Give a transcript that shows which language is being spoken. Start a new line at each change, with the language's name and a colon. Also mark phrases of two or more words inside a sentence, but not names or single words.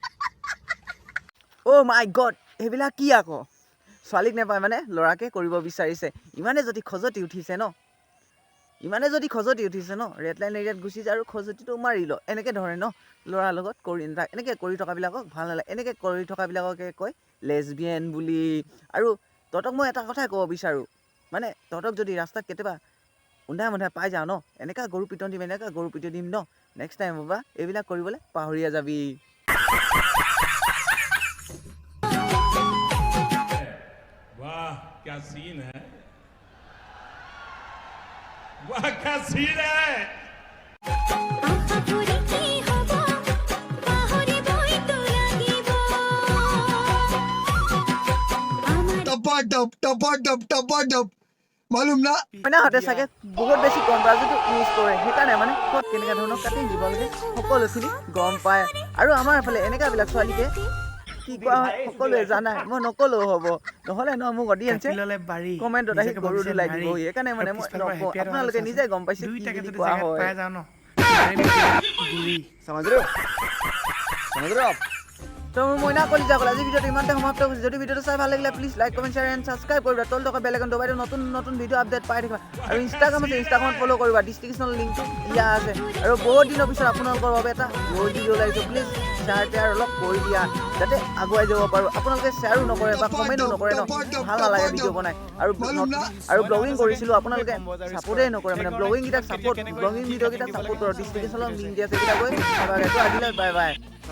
English: Oh my god
Assamese: সেইবিলাক কি আকৌ ছোৱালীক নাপায় মানে ল'ৰাকে কৰিব বিচাৰিছে ইমানে যদি খজতি উঠিছে ন
English: red line
Assamese: এৰিয়াত গুচি যায় আৰু খজতিটো মাৰি ল এনেকৈ ধৰে ন ল'ৰাৰ লগত কৰি নাথাক এনেকৈ কৰি থকাবিলাকক ভাল নালাগে এনেকৈ কৰি থকাবিলাককে কয় লেছবিয়ান বুলি আৰু তহঁতক মই এটা কথাই ক'ব বিচাৰোঁ মানে তহঁতক যদি ৰাস্তাত কেতিয়াবা উন্ধাই মুন্ধাই পাই যাওঁ ন এনেকুৱা গৰু পিটন দিম ন
English: next time
Assamese: বাবা এইবিলাক কৰিবলৈ পাহৰিয়া যাবি
Hindi: वाह क्या सीन है वाह क्या सीन है टपा मालूम ना
Assamese: মানে হাতে চাগে বহুত বেছি কম ব্ৰাজটো ইউজ কৰে সেইকাৰণে মানে ক'ত কেনেকুৱা ধৰণৰ কাটিং দিব লাগে সকলোখিনি গম পায় আৰু আমাৰ এইফালে এনেকুৱাবিলাক ছোৱালীকে কি কোৱা হয় সকলোৱে জানাই মই নকলেও হ'ব নহ'লে ন মোক অডিয়েঞ্চে কমেণ্টত আহি গৰু দিলাই দিব সেইকাৰণে মানে মই নকওঁ আপোনালোকে নিজে গম পাইছে কি বুলি কোৱা হয়
Hindi: समझ रहे हो आप
Assamese: তো মোৰ মইনা কলিজাগল আজি ভিডিঅ'টো ইমানতে সমাপ্ত কৰিছোঁ যদি ভিডিঅ'টো চাই ভাল লাগিলে
English: please like comment share and subscribe
Assamese: কৰিবা তল থকা
English: bell iconটো
Assamese: দবাই নতুন নতুন ভিডিঅ' আপডেট পাই থাকিবা আৰু ইনষ্টাগ্ৰাম আছে ইনষ্টাগ্ৰামত ফ'ল' কৰিবা ডিছক্ৰিপশ্যনৰ লিংকটো দিয়া আছে আৰু বহুত দিনৰ পিছত আপোনালোকৰ বাবে এটা বহুত ভিডিঅ' ওলাইছোঁ প্লিজ শ্বেয়াৰ অলপ কৰি দিয়া যাতে আগুৱাই যাব পাৰোঁ আপোনালোকে শ্বেয়াৰো নকৰে বা কমেণ্টো নকৰে ন ভাল নালাগে ভিডিঅ' বনাই আৰু ব্লগিং কৰিছিলোঁ আপোনালোকে ছাপোৰ্টেই নকৰে মানে ব্লগিং ভিডিঅ'কেইটাক ছাপোৰ্ট কৰক ডিছক্ৰিপশ্যনৰ লিংক দিয়া আছে সেইকেইটা গৈ আজিলৈ
English: bye bye